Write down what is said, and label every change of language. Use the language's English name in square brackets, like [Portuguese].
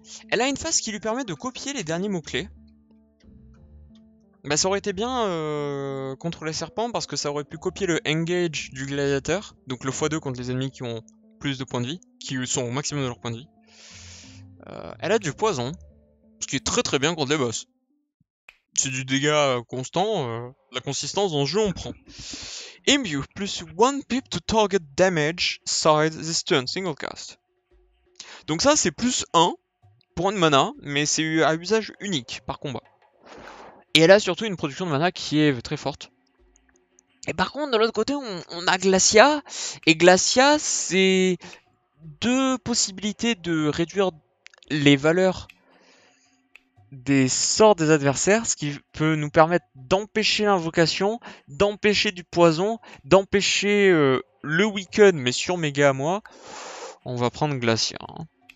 [French] Elle a une face qui lui permet de copier les derniers mots-clés. Bah ça aurait été bien contre les serpents parce que ça aurait pu copier le engage du gladiateur. Donc le x2 contre les ennemis qui ont plus de points de vie, qui sont au maximum de leur point de vie. Elle a du poison, ce qui est très bien contre les boss. C'est du dégât constant, la consistance dans le jeu on prend. [English] Imbue, plus 1 pip to target damage side this turn, single cast. [French] Donc ça c'est plus 1 pour une mana, mais c'est à usage unique par combat. Et elle a surtout une production de mana qui est très forte. Et par contre, de l'autre côté, on a Glacia. Et Glacia, c'est 2 possibilités de réduire les valeurs des sorts des adversaires, ce qui peut nous permettre d'empêcher l'invocation, d'empêcher du poison, d'empêcher le weaken, mais sur méga à moi. On va prendre Glacia. Hein.